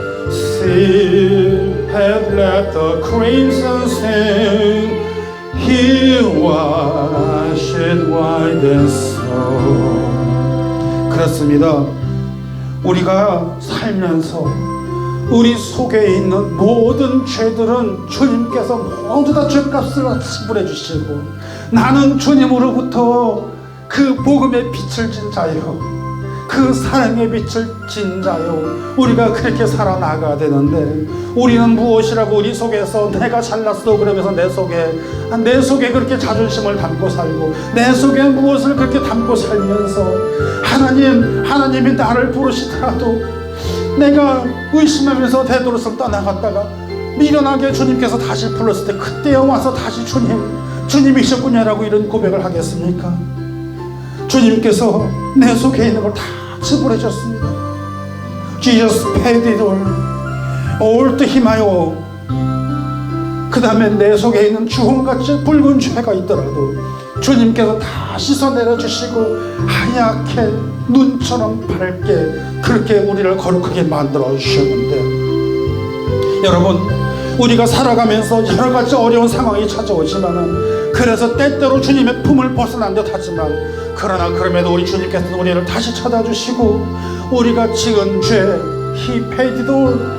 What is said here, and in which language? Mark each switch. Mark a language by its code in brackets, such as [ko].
[en] Sin had left the crimson stain, he washed white as snow. [ko] 그렇습니다. 우리가 살면서 우리 속에 있는 모든 죄들은 주님께서 모두 다 죄값을 지불해 주시고, 나는 주님으로부터 그 복음의 빛을 진 자요, 그 사랑의 빛을 진 자요, 우리가 그렇게 살아나가야 되는데, 우리는 무엇이라고 우리 속에서 내가 잘났어 그러면서 내 속에 그렇게 자존심을 담고 살고, 내 속에 무엇을 그렇게 담고 살면서 하나님이 나를 부르시더라도 내가 의심하면서 되도록을 떠나갔다가 미련하게 주님께서 다시 불렀을 때 그때야 와서 다시 주님이셨군요라고 이런 고백을 하겠습니까? 주님께서 내 속에 있는 걸 다 지불해 줬습니다. [en] Jesus paid it all to him I owe. [ko] 그 다음에 내 속에 있는 주홍같이 붉은 죄가 있더라도 주님께서 다 씻어내려 주시고 하얗게 눈처럼 밝게 그렇게 우리를 거룩하게 만들어 주셨는데, 여러분, 우리가 살아가면서 여러 가지 어려운 상황이 찾아오지만은, 그래서 때때로 주님의 품을 벗어난 듯 하지만, 그러나 그럼에도 우리 주님께서는 우리를 다시 찾아주시고, 우리가 지은 죄 [en] He paid it all.